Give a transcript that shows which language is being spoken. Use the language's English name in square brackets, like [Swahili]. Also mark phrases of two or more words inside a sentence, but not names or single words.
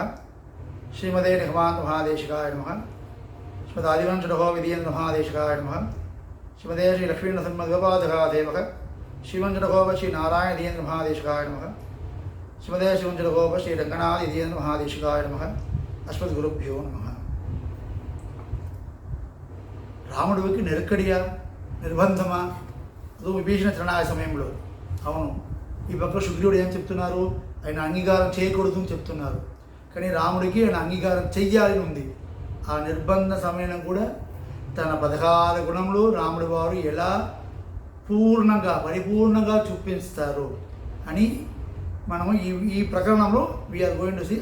[Sanskrit] श्रीमते निगमान्त महादेशिकाय नमः। श्रीमते आदिवंशो विधीन्द्र महादेशिकाय नमः। श्रीमते श्री लक्ष्मीनरसिंहदेवपादकादेवः श्रीवंशोप श्री नारायण धीन्द्र महादेशिकाय नमः। श्रीमते शिवंशोप श्री रंगनाथ धीन्द्र महादेशिकाय नमः। अस्मद्गुरुभ्यो नमः। [Telugu] రాముడికి నెరకడియా నిర్బంధమా విభీషణ చరణాయ సమయంలో అవును ఈ పక్క శుగ్రీవుడు ఏం చెప్తున్నారు, ఆయన అంగీకారం చేయకూడదు అని చెప్తున్నారు. కానీ రాముడికి ఆయన అంగీకారం చెయ్యాలని ఉంది. ఆ నిర్బంధ సమయం కూడా తన 16 గుణములు రాముడి వారు ఎలా పరిపూర్ణంగా చూపిస్తారు అని మనము ఈ ప్రకరణంలో [English] we are going to see.